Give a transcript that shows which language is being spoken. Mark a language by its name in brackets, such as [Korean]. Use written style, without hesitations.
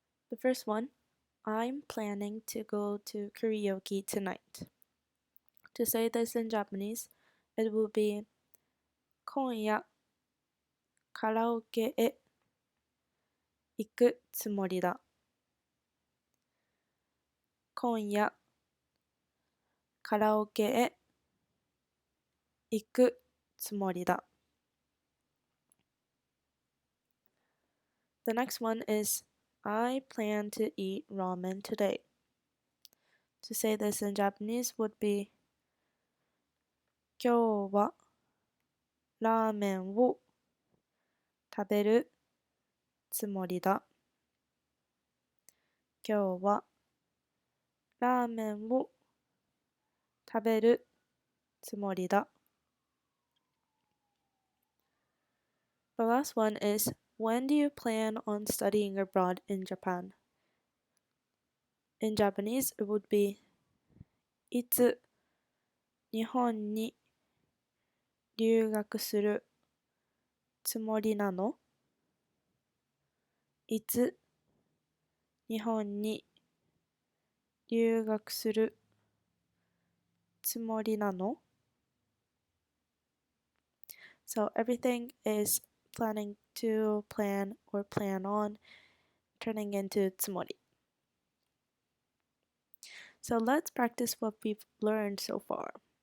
[English] The first one, I'm planning to go to karaoke tonight. To say this in Japanese, it will be [Japanese] 今夜カラオケへ行くつもりだ。今夜カラオケへ行くつもりだ。 [English] The next one is I plan to eat ramen today. To say this in Japanese would be [Japanese] 今日はラーメンを食べるつもりだ。今日はラーメンを食べるつもりだ。 [English] The last one is, when do you plan on studying abroad in Japan? In Japanese, it would be, [Japanese] いつ日本に留学するつもりなの？いつ日本に留学するつもりなの？ [English] So everything is planning to, plan, or plan on, turning into tsumori. So let's practice what we've learned so far.